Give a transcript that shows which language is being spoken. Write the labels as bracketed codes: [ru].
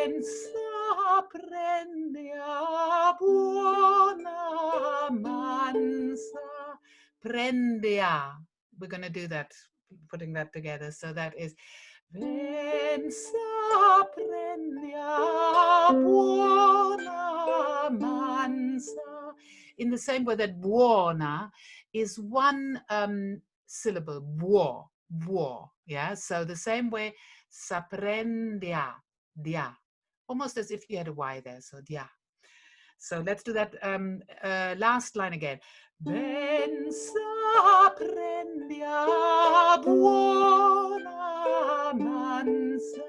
[it] Pensa prende a buona amanza. Prende a. [en] We're going to do that, putting that together. So that is [it] pensa prende a buona amanza. [en] in the same way that buona is one syllable, buo, yeah? So the same way, saprendia, dia, almost as if you had a Y there, so dia. So let's do that last line again. [it] Ben saprendia buona amanza.